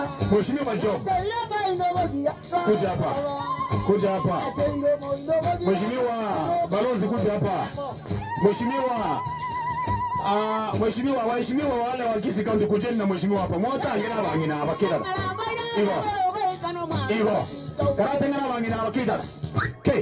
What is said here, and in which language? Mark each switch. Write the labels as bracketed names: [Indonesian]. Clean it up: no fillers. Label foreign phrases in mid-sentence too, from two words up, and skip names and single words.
[Swahili] Mheshimiwa Job. Kuja hapa. Kuja hapa. Mheshimiwa Balozi kuja hapa. Mheshimiwa waheshimiwa wale wa Kisii County kujeni na mheshimiwa hapa. [Gusii] Mwota ngina bangina abakira. Igo. Karate ngina bangina abakira. [English] Okay.